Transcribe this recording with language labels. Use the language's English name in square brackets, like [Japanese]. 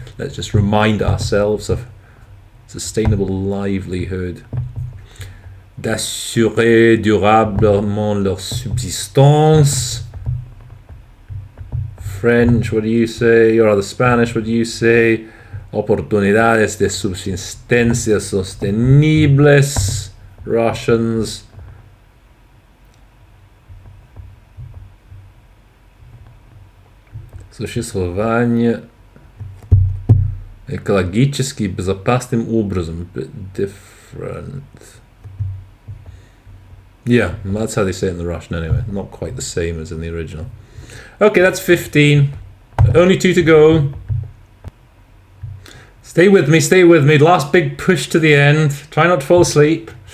[English] Let's just remind ourselves of sustainable livelihood. [French] D'assurer durablement leur subsistance. [English] French, what do you say? Or the Spanish, what do you say? [Spanish] Oportunidades de subsistencia sostenibles. [English] Russians. [Russian] Существование экологически безопасным образом. [English] Bit different. Yeah, that's how they say it in the Russian anyway. Not quite the same as in the original. Okay, that's 15. Only 2 to go. Stay with me, stay with me. Last big push to the end. Try not to fall asleep.